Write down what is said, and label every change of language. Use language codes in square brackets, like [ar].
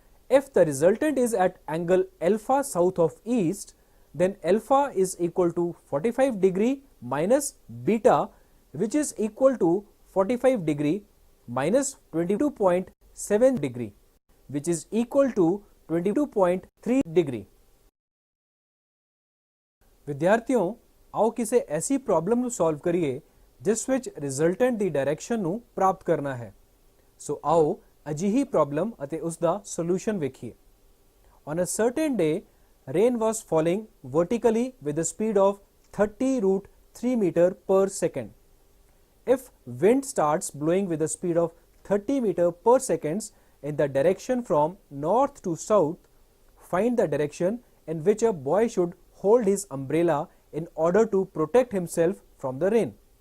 [en] If the resultant is at angle alpha south of east, then alpha is equal to 45 degree minus beta, which is equal to 45 degree, minus 22.7 degree, which is equal to 22.3 degree. [pa] ਵਿਦਿਆਰਥੀਓ, ਆਓ ਕਿਸੇ ਐਸੀ problem ਨੂੰ solve ਕਰੀਏ ਜਿਸ ਵਿੱਚ resultant ਦੀ direction ਨੂੰ ਪ੍ਰਾਪਤ ਕਰਨਾ ਹੈ। ਸੋ ਆਓ ਅਜਿਹੀ ਪ੍ਰੋਬਲਮ ਅਤੇ ਉਸ ਦਾ ਸੋਲੂਸ਼ਨ ਵੇਖੀਏ। [en] On a certain day, rain was falling vertically with a speed of 30√3 meter per second. If wind starts blowing with a speed of 30 meter per second in the direction from north to south, find the direction in which a boy should hold his umbrella in order to protect himself from the rain.